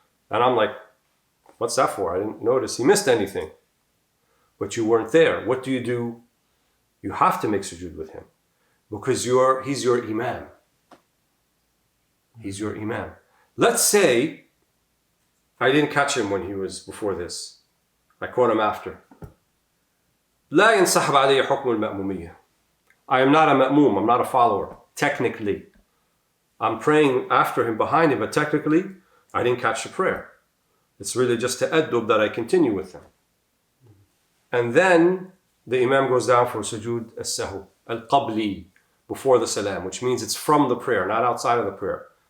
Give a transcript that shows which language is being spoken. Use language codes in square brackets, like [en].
[en] And I'm like, what's that for? I didn't notice he missed anything. But you weren't there. What do? You have to make sujud with him because he's your Imam. He's your Imam. Let's say I didn't catch him when he was before this. I caught him after. [ar] لا ينسحب علي حكم المأمومية. [en] I am not a ma'moom, I'm not a follower, technically. I'm praying after him, behind him, but technically, I didn't catch the prayer. It's really just ta'addub that I continue with him. And then the Imam goes down for sujood as-sahu, al-qabli, before the salam, which means it's from the prayer, not outside of the prayer.